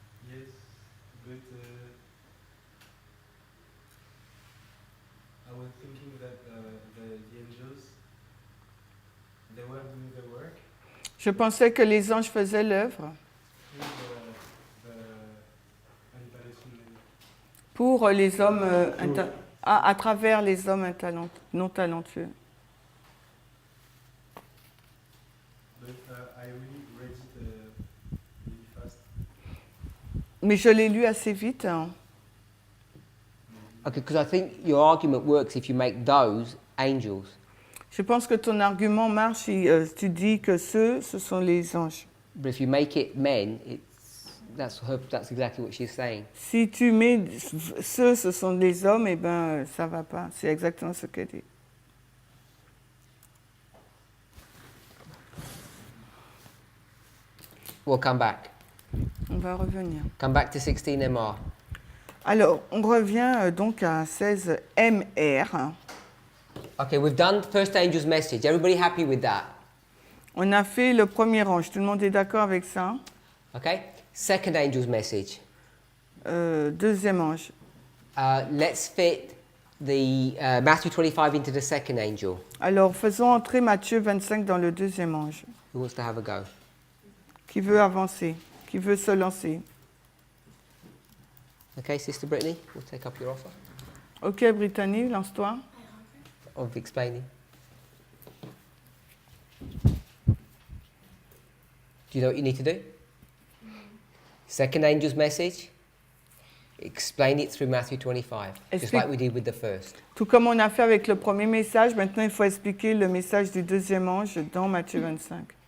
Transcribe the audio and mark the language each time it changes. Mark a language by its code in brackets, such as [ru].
[en] Yes, but I was thinking that the angels, they were doing the work. [fr] Je pensais que les anges faisaient l'œuvre [en] through the untalented men. [fr] pour les hommes à travers les hommes non talentueux. [en] But I really read it really fast. [fr] Mais je l'ai lu assez vite. Hein. [en] Okay, because I think your argument works if you make those angels. [fr] Je pense que ton argument marche si tu dis que ce sont les anges. [en] But if you make it men, that's exactly what she's saying. [fr] Si tu mets ce sont les hommes, eh ben ça va pas. C'est exactement ce qu'elle dit. [en] We'll come back. [fr] On va revenir. [en] Come back to 16 MR. [fr] Alors, on revient donc à 16 MR. [en] Okay, we've done first angel's message. Everybody happy with that? [fr] On a fait le premier ange. Tout le monde est d'accord avec ça? [en] Okay. Second angel's message. [fr] Deuxième ange. [en] Let's fit the Matthew 25 into the second angel. [fr] Alors, faisons entrer Matthieu 25 dans le deuxième ange. [en] Who wants to have a go? [fr] Qui veut avancer? Qui veut se lancer? [en] Okay, Sister Brittany, we'll take up your offer [fr] Ok, Brittany, lance-toi. [en] of explaining. Do you know what you need to do? Second angel's message. Explain it through Matthew 25, just like we did with the first. [fr] Tout comme on a fait avec le premier message, maintenant il faut expliquer le message du deuxième ange dans Matthieu 25.